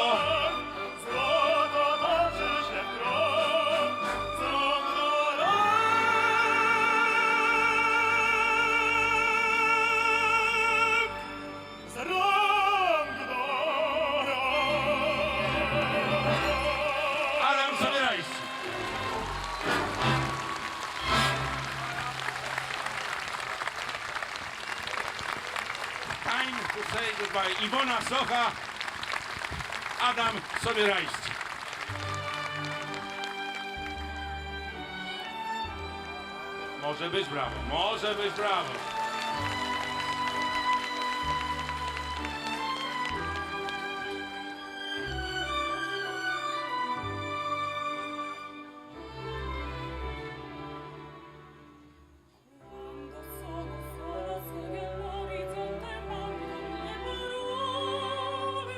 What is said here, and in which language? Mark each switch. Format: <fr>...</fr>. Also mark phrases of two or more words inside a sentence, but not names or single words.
<pl>złoto toczy się w krąg, z rąk na rąk, z rąk na rąk. Adam Sobierajski.</pl> <en>Time to say goodbye.</en> <pl>Iwona Socha, Adam Sobierajski. Może być brawo, może być brawo.</pl> <it>Quando sono sola su nell'orizzonte mancano le parole.</it>